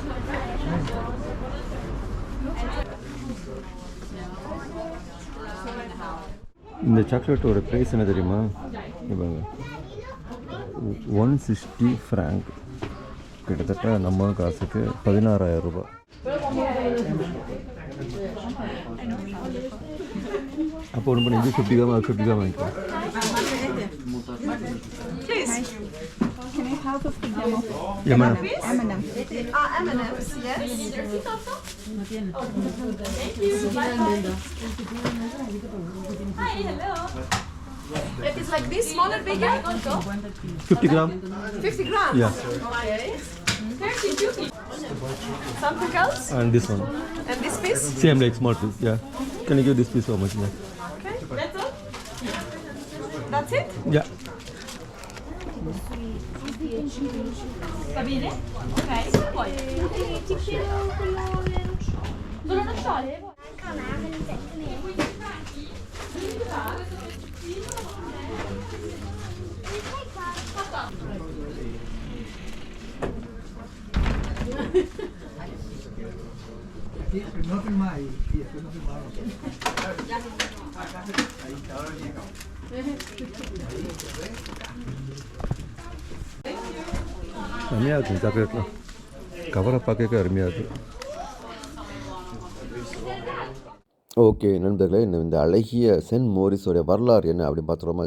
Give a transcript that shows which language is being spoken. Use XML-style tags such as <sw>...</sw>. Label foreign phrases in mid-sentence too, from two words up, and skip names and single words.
<ta>இந்த சாக்லேட்டோட ப்ரைஸ் என்ன தெரியுமா? இப்போ 160 ஃப்ராங்க், கிட்டத்தட்ட நம்ம காசுக்கு 16,000 ரூபாய். அப்போ ஒன்று பண்ணி 50 கிராம் 50 கிராம் வாங்கிக்கலாம்.</ta> <en>Can I have 50 gram of M&M. M&M's, yes. Thank you. Bye-bye. Hi, hello. It is like this, smaller, bigger? 50 gram? 50 grams? Yeah. Okay. 32. Something else? And this one. And this piece? Same like small piece, yeah. Can you give this piece how much? Yeah. Okay, that's all? That's it? Yeah.</en> <it>Va bene? Ok, cosa vuoi? Solo nocciole? Non filmai, non filmavo.</it> <ta>அருமையாக இருக்கும் சாக்லேட்லாம் கவரை பார்க்க அருமையாக இருக்குது. ஓகே நண்பர்களே, இந்த அழகிய சென்ட் மோரிஸோடைய வரலாறு என்ன அப்படின்னு பார்த்துருவோமா?</ta>